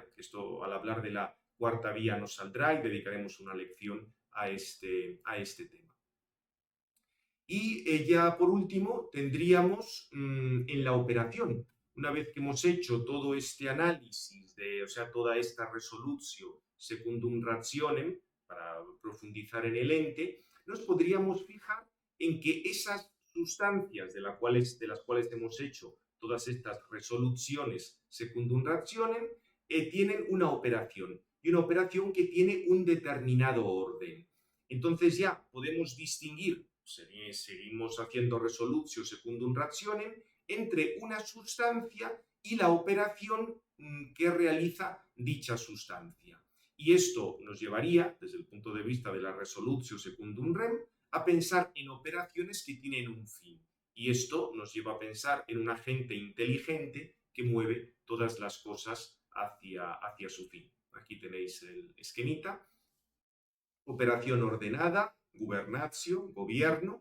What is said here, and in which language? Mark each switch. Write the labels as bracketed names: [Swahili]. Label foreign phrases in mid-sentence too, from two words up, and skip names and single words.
[Spanish] Esto al hablar de la cuarta vía nos saldrá y dedicaremos una lección a este tema. Y ya por último tendríamos en la operación. Una vez que hemos hecho todo este análisis, o sea, toda esta [Latin] resolutio secundum rationem, [Spanish] para profundizar en el ente, nos podríamos fijar en que esas sustancias de las cuales hemos hecho todas estas resoluciones [Latin] secundum rationem [Spanish] tienen una operación, y una operación que tiene un determinado orden. Entonces ya podemos distinguir, seguimos haciendo [Latin] resolutio secundum rationem, [Spanish] entre una sustancia y la operación que realiza dicha sustancia. Y esto nos llevaría, desde el punto de vista de la [Latin] resolutio secundum rem, [Spanish] a pensar en operaciones que tienen un fin. Y esto nos lleva a pensar en un agente inteligente que mueve todas las cosas hacia su fin. aquí tenéis el esquemita. Operación ordenada, gubernatio, gobierno.